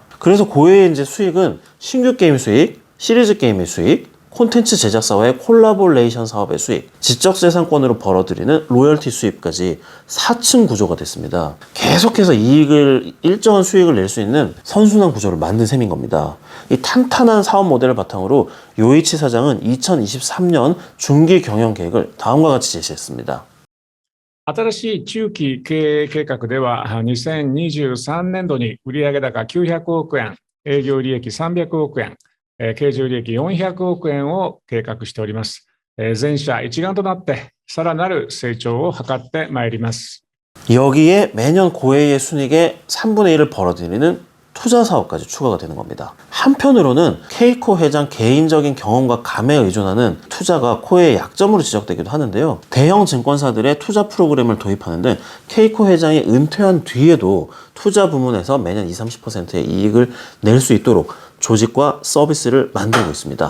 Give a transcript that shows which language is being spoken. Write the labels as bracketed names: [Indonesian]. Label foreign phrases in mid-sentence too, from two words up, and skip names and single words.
[Korean] 그래서 고해의 이제 수익은 신규 게임 수익, 시리즈 게임의 수익, 콘텐츠 제작사와의 콜라보레이션 사업의 수익, 지적재산권으로 벌어들이는 로열티 수입까지 4층 구조가 됐습니다. 계속해서 일정한 수익을 낼 수 있는 선순환 구조를 만든 셈인 겁니다. 이 탄탄한 사업 모델을 바탕으로 요이치 사장은 2023년 중기 경영 계획을 다음과 같이 제시했습니다. [Japanese] 新しい中期経営計画では、2023年度に売上高900億円、営業利益300億円、経常利益400億円を計画しております。全社一丸となってさらなる成長を図ってまいります。 [Korean] 여기에 매년 고해의 순이익의 3분의 1을 벌어들이는 투자 사업까지 추가가 되는 겁니다. 한편으로는 케이코 회장 개인적인 경험과 감에 의존하는 투자가 코에의 약점으로 지적되기도 하는데요. 대형 증권사들의 투자 프로그램을 도입하는데 케이코 회장이 은퇴한 뒤에도 투자 부문에서 매년 20-30%의 이익을 낼 수 있도록 조직과 서비스를 만들고 있습니다.